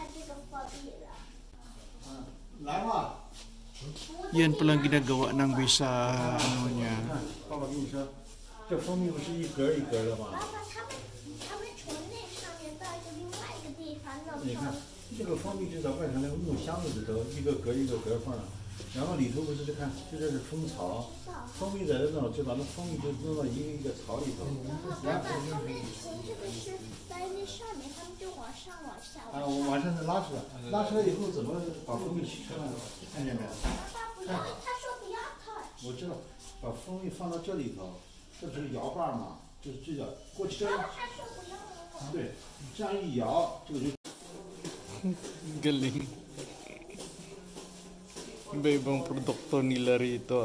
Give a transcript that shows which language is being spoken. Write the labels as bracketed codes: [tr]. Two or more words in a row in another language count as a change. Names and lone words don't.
[tl] Yan palang ginagawa ng visa ano niya. [zh] 爸爸跟你说，这蜂蜜不是一格一格的吗？他们床那上面到一个另外一个地方弄你看，这个蜂蜜就在外头那个木箱子里头，一个格一个格放上，然后里头不是就看，就这是蜂巢，蜂蜜在这弄，就把那蜂蜜就弄到一个一个巢里头。爸爸，他们从这个是在那上面，他们就往上往下啊，我往上再拉出来，拉出来以后怎么把蜂蜜取出来？看见没有？不要，他说不要 touch。我知道，把蜂蜜放到这里头，这不是摇把吗？就是这个过去这样。他说不要那个。对，这样一摇，这个就。 [tl] Galing. Iba-ibang produkto nila rito.